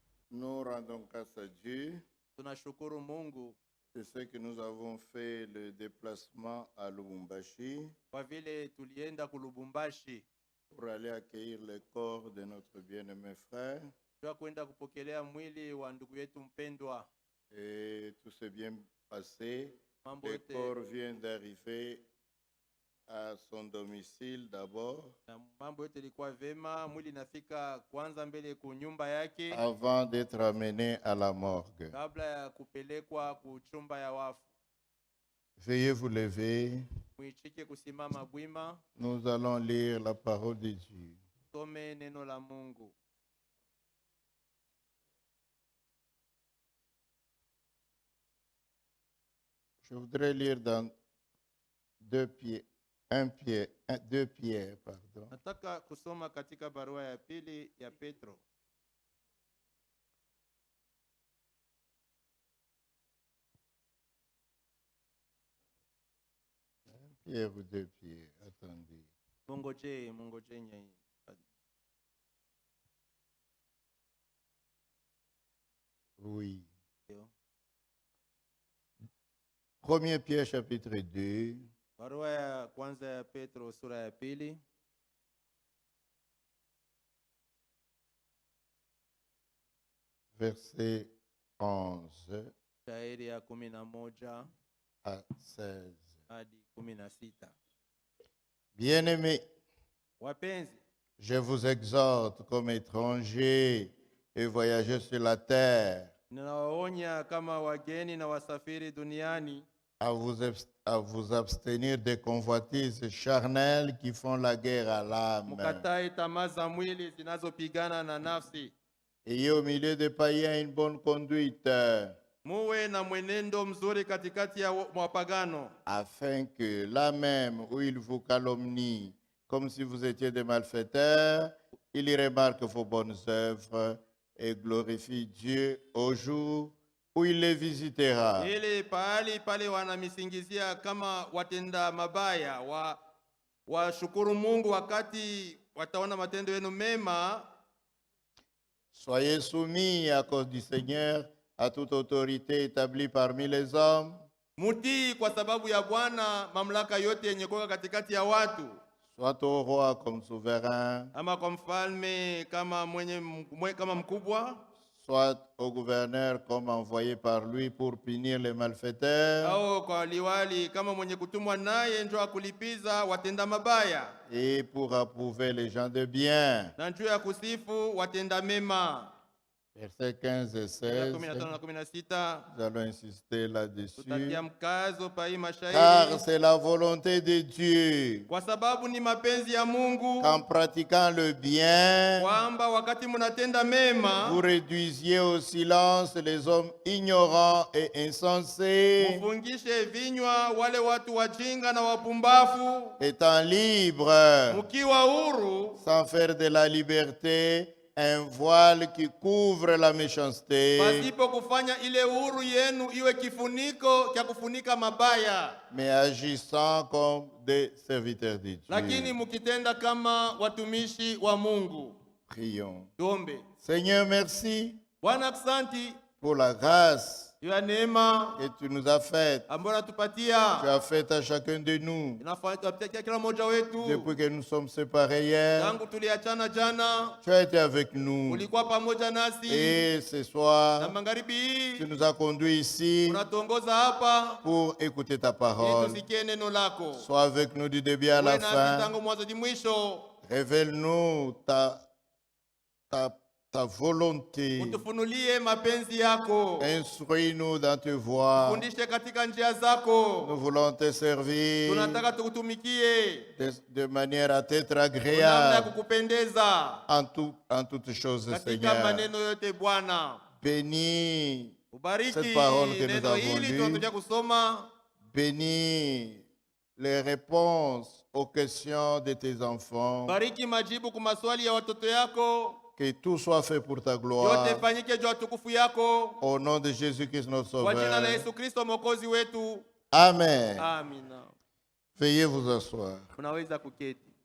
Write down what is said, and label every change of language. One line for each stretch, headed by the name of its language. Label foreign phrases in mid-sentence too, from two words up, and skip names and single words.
French: Nous rendons grâce à Dieu.
Swahili: Tunashukuru Mungu
French: C'est ce que nous avons fait le déplacement à Lubumbashi
Swahili: kwa vile tulienda kulubumbashi
French: pour aller accueillir le corps de notre bien-aimé frère.
Swahili: kwa kwenda kupokelea mwili wa ndugu yetu mpendwa.
French: Et tout s'est bien passé.
Swahili: Mambo
French: Le
Swahili: yote
French: corps vient d'arriver à son domicile d'abord,
Swahili: mambo yote ilikuwa vema, mwili nafika kwanza mbele ku nyumba yake
French: avant d'être amené à la morgue.
Swahili: kabla ya kupelekwa kuchumba ya wafu.
French: Veuillez vous lever.
Swahili: Muichike kusimama bwima,
French: Nous allons lire la parole de Dieu.
Swahili: some neno la Mungu.
French: Je voudrais lire dans 2 Pierre, pardon.
Swahili: Nataka kusoma katika barua ya pili ya Petro.
French: Pierre ou 2 Pierre, attendez.
Swahili: Mungoje nyai.
French: Oui. 1 Pierre chapitre 2,
Swahili: Barua ya kwanza ya Petro sura ya pili
French: verset 11
Swahili: shairi ya 11
French: à 16.
Swahili: hadi 16.
French: Bien-aimés,
Swahili: Wapenzi,
French: je vous exhorte comme étrangers et voyageurs sur la terre
Swahili: ninawaonya kama wageni na wasafiri duniani
French: à vous abstenir des convoitises charnelles qui font la guerre à l'âme.
Swahili: mukatae tamaa za mwili zinazopigana na nafsi.
French: Ayez au milieu des païens une bonne conduite,
Swahili: Muwe na mwenendo mzuri katikati ya wapagano,
French: afin que là même où ils vous calomnient, comme si vous étiez des malfaiteurs, ils y remarquent vos bonnes œuvres et glorifient Dieu au jour où il les visitera.
Swahili: ili pahali pale wanamisingizia kama watenda mabaya washukuru Mungu wakati wataona matendo yenu mema.
French: Soyez soumis à cause du Seigneur à toute autorité établie parmi les hommes,
Swahili: Mutii kwa sababu ya Bwana mamlaka yote yenye kuwa katikati ya watu,
French: soit au roi comme souverain,
Swahili: ama kwa mfalme kama kama mkubwa,
French: soit au gouverneur comme envoyé par lui pour punir les malfaiteurs
Swahili: au kwa liwali kama mwenye kutumwa naye ndio akulipiza watenda mabaya
French: et pour approuver les gens de bien.
Swahili: na njoo ya kusifu watenda mema.
French: Versets 15 et 16,
Swahili: 15 na 16
French: nous allons insister là-dessus.
Swahili: tutatia mkazo pa hii
French: Car
Swahili: mashairi
French: c'est la volonté de Dieu
Swahili: kwa sababu ni mapenzi ya Mungu
French: qu'en pratiquant le bien,
Swahili: kwamba wakati mnatenda mema
French: vous réduisiez au silence les hommes ignorants et insensés,
Swahili: mufungishe vinywa wale watu wajinga na wapumbafu,
French: étant libres,
Swahili: mukiwa huru,
French: sans faire de la liberté un voile qui couvre la méchanceté,
Swahili: pasipo kufanya ile huru yenu iwe kifuniko cha kufunika mabaya,
French: mais agissant comme des serviteurs de Dieu.
Swahili: lakini mukitenda kama watumishi wa Mungu.
French: Prions.
Swahili: Tuombe.
French: Seigneur, merci
Swahili: Bwana, asante
French: pour la grâce
Swahili: ya neema
French: que tu nous as faite.
Swahili: ambayo
French: Tu
Swahili: natupatia,
French: as fait à chacun de nous
Swahili: inafanya kila mmoja wetu.
French: depuis que nous sommes séparés hier.
Swahili: Tangu tuliachana jana,
French: Tu as été avec nous.
Swahili: ulikuwa pamoja nasi,
French: Et ce
Swahili: na
French: soir,
Swahili: magharibi
French: tu
Swahili: hii
French: nous as conduits ici
Swahili: unatuongoza hapa
French: pour écouter ta
Swahili: ili
French: parole.
Swahili: tusikie neno lako.
French: Sois avec nous du début à
Swahili: Uwe
French: la
Swahili: nasi
French: fin.
Swahili: tangu mwanzo hadi mwisho,
French: Révèle-nous ta volonté.
Swahili: utufunulie mapenzi yako,
French: Instruis-nous dans tes voies.
Swahili: fundishe katika njia zako.
French: Nous voulons te servir
Swahili: Tunataka tukutumikie
French: de manière à t'être
Swahili: namna ya
French: agréable
Swahili: kukupendeza
French: en toutes choses,
Swahili: katika
French: Seigneur.
Swahili: maneno yote. Bwana,
French: Bénis
Swahili: ubariki
French: cette parole que nous
Swahili: neno
French: avons
Swahili: hili
French: lue.
Swahili: tunatuja kusoma.
French: Bénis les réponses aux questions de tes enfants.
Swahili: Bariki majibu kwa maswali ya watoto yako,
French: Que tout soit fait pour ta
Swahili: yote
French: gloire.
Swahili: fanyike juu ya tukufu yako,
French: Au nom de Jésus-Christ, notre
Swahili: kwa jina la
French: Sauveur.
Swahili: Yesu Kristo mwokozi wetu.
French: Amen.
Swahili: Amina.
French: Veuillez vous asseoir.
Swahili: Unaweza kuketi.